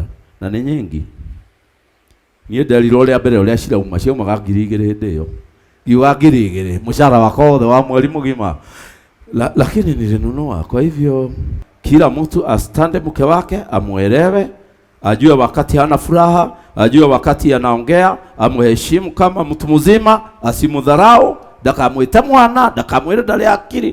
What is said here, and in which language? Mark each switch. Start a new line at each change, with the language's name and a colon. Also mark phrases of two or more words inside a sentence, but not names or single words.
Swahili: Na ni nyingi.
Kikuyu: Niĩ nderirwo rĩa mbere ũrĩa cirauma ciaumaga 2,000 hĩndĩ ĩyo. Iwa 2,000 mũcara wako wothe wa mweri mũgima.
Swahili: Lakini nilinunua. Kwa hivyo kila mtu astande mke wake, amuelewe, ajue wakati hana furaha, ajue wakati anaongea, amuheshimu kama mtu mzima, asimudharau,
Kikuyu: ndakamwita mwana, ndakamwita ndari akili.